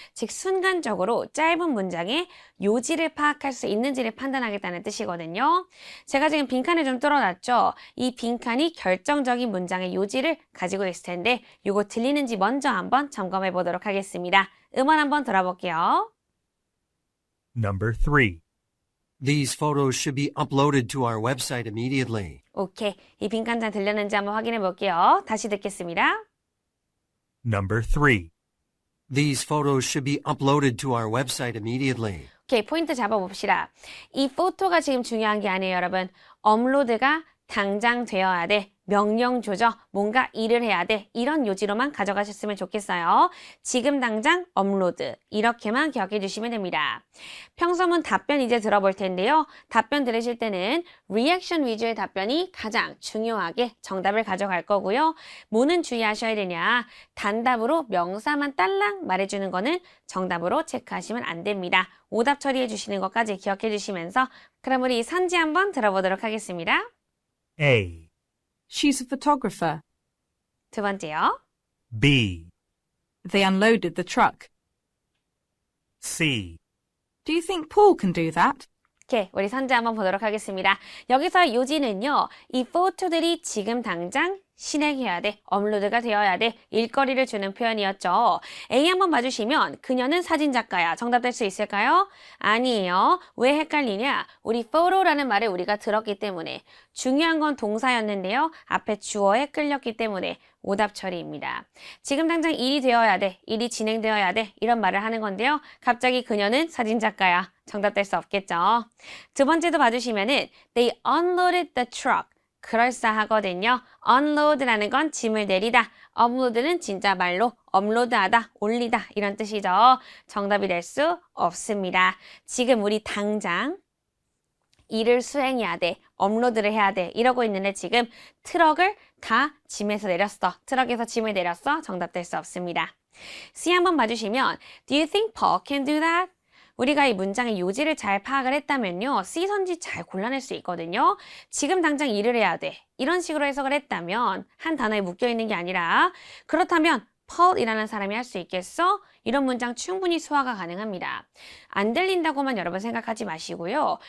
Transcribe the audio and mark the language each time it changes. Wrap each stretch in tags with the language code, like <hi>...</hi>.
<ko>즉 순간적으로 짧은 문장에 요지를 파악할 수 있는지를 판단하겠다는 뜻이거든요. 제가 지금 빈칸을 좀 뚫어놨죠. 이 빈칸이 결정적인 문장의 요지를 가지고 있을 텐데 이거 들리는지 먼저 한번 점검해 보도록 하겠습니다. 음원 한번 들어볼게요.</ko> <en>Number 3. These photos should be uploaded to our website immediately.</en> <ko>오케이. 이 빈칸 잘 들렸는지 한번 확인해 볼게요. 다시 듣겠습니다.</ko> <en>Number 3. These photos should be uploaded to our website immediately.</en> <ko>오케이, 포인트 잡아봅시다. 이 포토가 지금 중요한 게 아니에요, 여러분. 업로드가 당장 되어야 돼. 명령 조져. 뭔가 일을 해야 돼. 이런 요지로만 가져가셨으면 좋겠어요. 지금 당장 업로드. 이렇게만 기억해 주시면 됩니다. 평소문 답변 이제 들어볼 텐데요. 답변 들으실 때는 리액션 위주의 답변이 가장 중요하게 정답을 가져갈 거고요. 뭐는 주의하셔야 되냐. 단답으로 명사만 딸랑 말해주는 거는 정답으로 체크하시면 안 됩니다. 오답 처리해 주시는 것까지 기억해 주시면서 그럼 우리 선지 한번 들어보도록 하겠습니다.</ko> <en>A. She's a photographer.</en> <ko>두 번째요.</ko> <en>B. They unloaded the truck. C. Do you think Paul can do that?</en> <ko>오케이, 우리 선지 한번 보도록 하겠습니다. 여기서 요지는요, 이 포토들이 지금 당장 실행해야 돼, 업로드가 되어야 돼, 일거리를 주는 표현이었죠. A 한번 봐주시면 그녀는 사진작가야. 정답 될 수 있을까요? 아니에요. 왜 헷갈리냐? 우리 photo라는 말을 우리가 들었기 때문에 중요한 건 동사였는데요. 앞에 주어에 끌렸기 때문에 오답 처리입니다. 지금 당장 일이 되어야 돼, 일이 진행되어야 돼 이런 말을 하는 건데요. 갑자기 그녀는 사진작가야. 정답 될 수 없겠죠. 두 번째도 봐주시면은</ko> <en>They unloaded the truck.</en> <ko>그럴싸하거든요. unload라는 건 짐을 내리다. upload는 진짜 말로 업로드하다, 올리다 이런 뜻이죠. 정답이 될 수 없습니다. 지금 우리 당장 일을 수행해야 돼, 업로드를 해야 돼 이러고 있는데 지금 트럭을 다 짐에서 내렸어. 트럭에서 짐을 내렸어. 정답 될 수 없습니다.</ko> <en>C</en> <ko>한번 봐주시면</ko> <en>Do you think Paul can do that?</en> <ko>우리가 이 문장의 요지를 잘 파악을 했다면요. C 선지 잘 골라낼 수 있거든요. 지금 당장 일을 해야 돼. 이런 식으로 해석을 했다면 한 단어에 묶여있는 게 아니라 그렇다면 Paul이라는 사람이 할 수 있겠어? 이런 문장 충분히 수화가 가능합니다. 안 들린다고만 여러분 생각하지 마시고요.</ko>